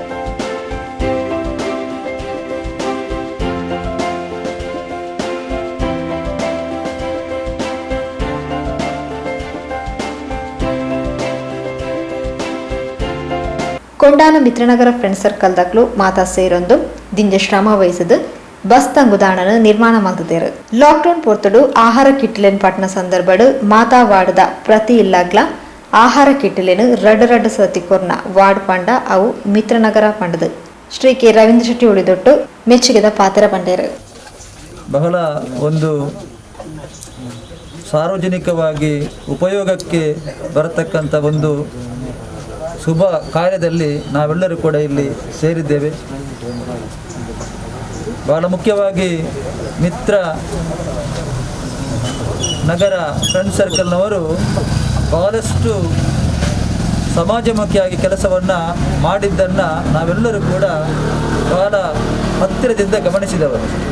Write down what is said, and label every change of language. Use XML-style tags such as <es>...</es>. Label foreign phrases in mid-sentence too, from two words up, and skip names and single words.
<tcy>ಕೊಂಡಾನ ಮಿತ್ರನಗರ ಫ್ರೆಂಡ್ ಸರ್ಕಲ್ ದಕ್ಲು ಮಾತಾ ಸೇರೊಂದು ದಿಂಜ ಶ್ರಮ ವಹಿಸಿದು ಬಸ್ ತಂಗುದಾಣನ ನಿರ್ಮಾಣ ಮಾಡ್ತಿದ್ದಾರೆ. ಲಾಕ್ಡೌನ್ ಪೊರ್ತಡು ಆಹಾರ ಕಿಟ್ಲೆನ್ ಪಟ್ನ ಸಂದರ್ಭಡು ಮಾತಾ ವಾರ್ಡ್ದ ಪ್ರತಿ ಇಲ್ಲಾಗ್ಲ ಆಹಾರ ಕಿಟ್ಲೆನ್ ರಡ್ ಸತಿ ಕೊರ್ನ ವಾರ್ಡ್ ಪಂಡ ಅವು ಮಿತ್ರನಗರ ಪಂಡದು ಶ್ರೀ ಕೆ ರವೀಂದ್ರ ಶೆಟ್ಟಿ ಉಳಿದೊಟ್ಟು ಮೆಚ್ಚುಗೆದ ಪಾತ್ರ ಪಂಡೇರು.</tcy> <kn>ಬಹಳ ಒಂದು ಸಾರ್ವಜನಿಕವಾಗಿ ಉಪಯೋಗಕ್ಕೆ ಬರತಕ್ಕಂಥ ಒಂದು ಶುಭ ಕಾರ್ಯದಲ್ಲಿ ನಾವೆಲ್ಲರೂ ಕೂಡ ಇಲ್ಲಿ ಸೇರಿದ್ದೇವೆ. ಬಹಳ ಮುಖ್ಯವಾಗಿ ಮಿತ್ರ ನಗರ ಫ್ರೆಂಡ್ ಸರ್ಕಲ್ನವರು ಬಹಳಷ್ಟು ಸಮಾಜಮುಖಿಯಾಗಿ ಕೆಲಸವನ್ನು ಮಾಡಿದ್ದನ್ನು ನಾವೆಲ್ಲರೂ ಕೂಡ ಬಹಳ ಹತ್ತಿರದಿಂದ ಗಮನಿಸಿದವರು.</kn>